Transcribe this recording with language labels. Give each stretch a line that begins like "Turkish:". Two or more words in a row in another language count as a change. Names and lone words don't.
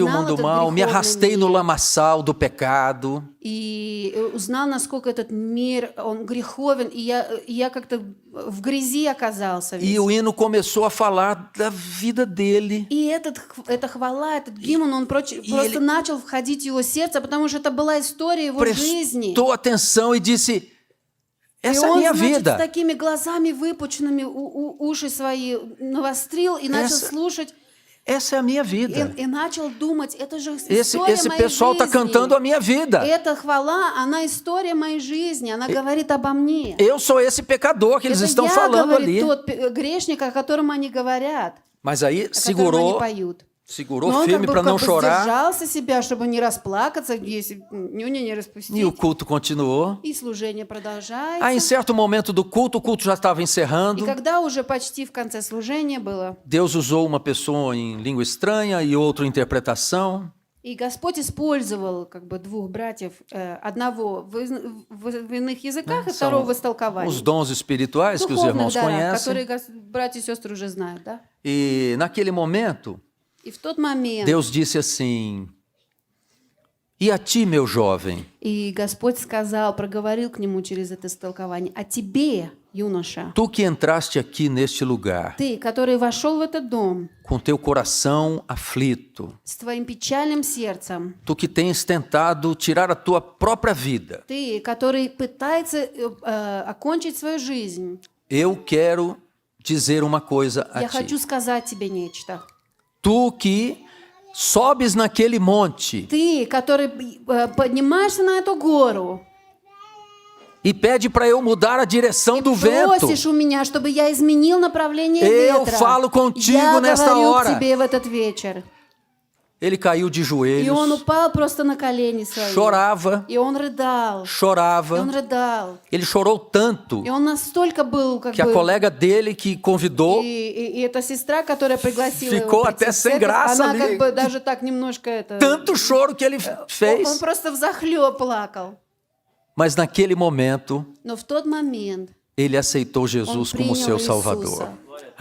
Russian: познал
Portuguese: mundo
Russian: этот
Portuguese: mal, me arrastei no
Russian: греховный мир,
Portuguese: lamaçal do pecado.
Russian: и узнал, насколько этот мир, он греховен, и я как-то в грязи оказался весь».
Portuguese: E o hino começou a falar da vida dele.
Russian: И эта хвала, этот гимн, он просто начал входить в его сердце, потому что это была история его жизни.
Portuguese: Prestou atenção e disse:
Russian: И
Portuguese: essa é a
Russian: он,
Portuguese: minha
Russian: значит, с
Portuguese: vida.
Russian: такими глазами выпученными, уши свои навострил и начал слушать.
Portuguese: Essa é a minha vida.
Russian: И начал думать, это же
Portuguese: Esse
Russian: история моей
Portuguese: pessoal está cantando a
Russian: жизни.
Portuguese: minha vida.
Russian: Эта хвала, она история моей жизни, она говорит обо мне.
Portuguese: Eu sou esse pecador que eles
Russian: Это
Portuguese: estão
Russian: я,
Portuguese: falando ali.
Russian: говорит, тот грешник, о котором они говорят,
Portuguese: Mas aí
Russian: о котором они
Portuguese: segurou
Russian: поют.
Portuguese: Segurou
Russian: Но он
Portuguese: firme para não chorar.
Russian: сдержался себя, чтобы не расплакаться, если нюня не
Portuguese: E
Russian: распустить.
Portuguese: o culto continuou.
Russian: И служение продолжается.
Portuguese: Aí, em certo momento do culto, o culto já estava
Russian: И
Portuguese: encerrando.
Russian: когда уже почти в конце служения было,
Portuguese: Deus usou uma pessoa em língua estranha e outro em interpretação.
Russian: и Господь использовал как бы двух братьев, одного в иных языках и второго в
Portuguese: Os
Russian: истолковании.
Portuguese: dons espirituais que os
Russian: Духовных
Portuguese: irmãos
Russian: дарах,
Portuguese: conhecem.
Russian: которые братья и сестры уже знают, да?
Portuguese: E naquele momento,
Russian: И в тот момент,
Portuguese: Deus disse assim: E a ti, meu jovem,
Russian: и Господь сказал, проговорил к нему через это истолкование: «А тебе, юноша,
Portuguese: tu que entraste aqui neste lugar,
Russian: ты, который вошел в этот дом
Portuguese: com teu coração aflito,
Russian: с твоим печальным сердцем,
Portuguese: tu que tens tentado tirar a tua própria vida,
Russian: ты, который пытается окончить свою жизнь,
Portuguese: eu quero dizer uma coisa a
Russian: я
Portuguese: ti.
Russian: хочу сказать тебе нечто.
Portuguese: Tu que sobes naquele monte
Russian: Ты, который поднимаешься на эту гору
Portuguese: e pede para eu mudar a direção
Russian: и
Portuguese: do vento.
Russian: просишь у меня, чтобы я изменил направление
Portuguese: Eu
Russian: ветра.
Portuguese: falo contigo
Russian: Я
Portuguese: nesta
Russian: говорю
Portuguese: hora.
Russian: к тебе в этот вечер.
Portuguese: Ele caiu de
Russian: И он
Portuguese: joelhos,
Russian: упал просто на колени свои.
Portuguese: chorava,
Russian: И он рыдал. И он
Portuguese: chorava.
Russian: рыдал.
Portuguese: Ele chorou tanto
Russian: И он настолько был, как
Portuguese: que a
Russian: бы...
Portuguese: colega dele que convidou
Russian: И эта сестра, которая пригласила
Portuguese: Ficou
Russian: его
Portuguese: até
Russian: прийти в
Portuguese: sem
Russian: церковь,
Portuguese: graça
Russian: она
Portuguese: ali.
Russian: как бы даже так немножко это...
Portuguese: tanto choro que ele
Russian: Он
Portuguese: fez.
Russian: просто взахлёб плакал.
Portuguese: Mas naquele momento,
Russian: Но в тот момент,
Portuguese: ele aceitou Jesus como
Russian: принял
Portuguese: seu
Russian: Иисуса
Portuguese: Salvador.
Russian: как